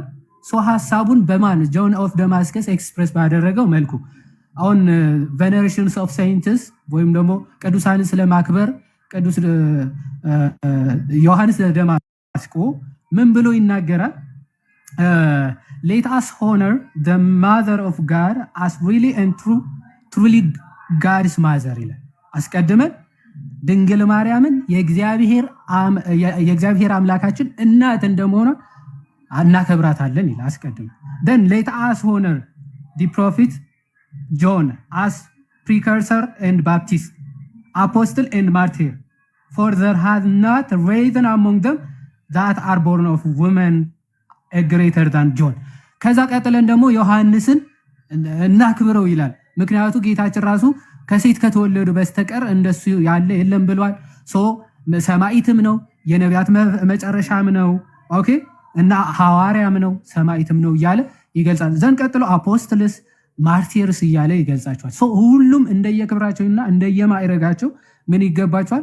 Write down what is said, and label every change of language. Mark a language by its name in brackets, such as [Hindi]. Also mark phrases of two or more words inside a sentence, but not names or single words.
[Amharic] ሶ ሐሳቡን በማን ጆን ኦፍ ደማስከስ ኤክስፕሬስ ባደረገው መልኩ አሁን [English] venerations of saints [Amharic] ወይም ደግሞ ቅዱሳንን ስለማክበር ቅዱስ ዮሐንስ ደማስቆ ምን ብሎ ይናገራል? [English] let us honor the mother of God as really and truly God's mother [Amharic] ይላል። አስቀድመን ድንግል ማርያምን የእግዚአብሔር አምላካችን እናት እንደመሆኗ እናከብራታለን ይላል። [English] አስቀድመን then let us honor the prophet John as precursor and Baptist apostle and martyr for there has not risen among them that are born of women a greater than John። [Amharic] ከዛ ቀጥለን ደግሞ ዮሐንስን እናክብረው ይላል። ምክንያቱ ጌታችን ራሱ ከሴት ከተወለዱ በስተቀር እንደሱ ያለ የለም ብሏል። ሰማዕትም ነው፣ የነቢያት መጨረሻም ነው፣ ኦኬ እና ሐዋርያም ነው፣ ሰማዕትም ነው እያለ ይገልጻል። ዘን ቀጥሎ [English] apostles martyrs [Amharic] እያለ ይገልጻቸዋል። ሁሉም እንደየክብራቸውና እንደየማዕረጋቸው ምን ይገባቸዋል?